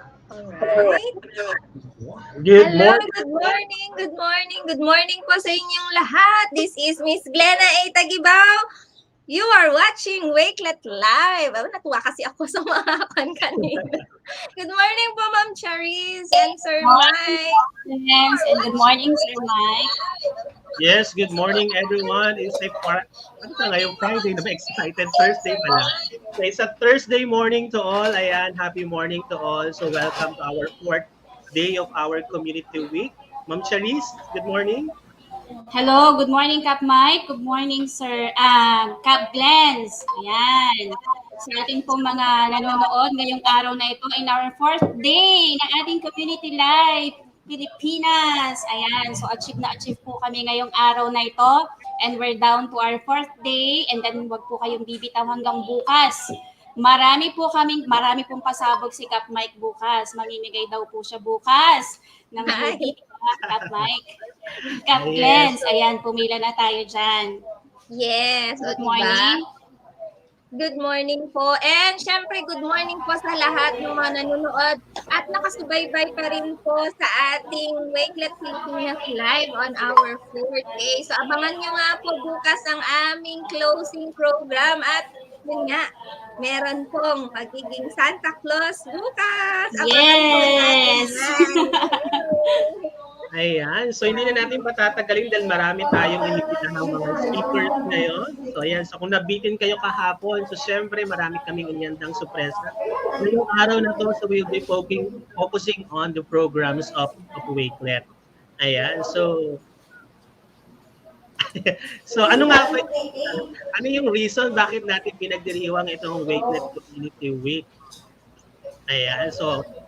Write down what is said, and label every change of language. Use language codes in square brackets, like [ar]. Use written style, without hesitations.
[en] Alright. [tl] Good morning po sa inyong lahat. [en] This is Miss Glenna A. Tagibaw. You are watching Wakelet Live. [tl] Natuwa kasi ako sa mga kanina. [en] Good morning po, Ma'am Charis and Sir Mike. And good morning, Sir Mike. Yes, good morning everyone. It's a [tl] ngayong Friday, [en] excited Thursday pala. So it's a Thursday morning to all. Ayan, happy morning to all. So welcome to our 4th day of our community week. Ma'am Charis, good morning. Hello, good morning, Cap Mike. Good morning, Sir Cap Glens. Ayan. [tl] sa ating pong mga nanonood ngayong araw na ito [en] in our fourth day [tl] ng ating community life, Pilipinas. Ayan, so achieve na achieve po kami ngayong araw na ito. [en] And we're down to our fourth day. [tl] And then wag po kayong bibitaw hanggang bukas. Marami pong pasabog si Kap Mike bukas. Mamimigay daw po siya bukas ng beauty Kap Mike. Kap Glens, ayan, pumila na tayo dyan. [en] Yes, Good o morning. [tl] diba? Good morning po. And syempre, good morning po sa lahat ng mga nanonood at nakasubaybay pa rin po sa ating Wakelet Pilipinas Live [en] on our 4th day. [tl] So abangan nyo nga po bukas ang aming closing program at yun nga, meron pong magiging Santa Claus bukas. Abangan po natin [en] Yes! [tl] yan. Ayan. So, hindi na natin patatagalin dahil marami tayong inibitahang mga speakers ngayon. So, ayan. So, kung nabitin kayo kahapon, so syempre marami kaming inyandang sorpresa. Ngayong araw na to, [en] so we'll be focusing on the programs of Wakelet. [tl] Ayan. So, ano nga ba, ano yung reason bakit natin pinagdiriwang itong Wakelet Community Week? Ayan. So,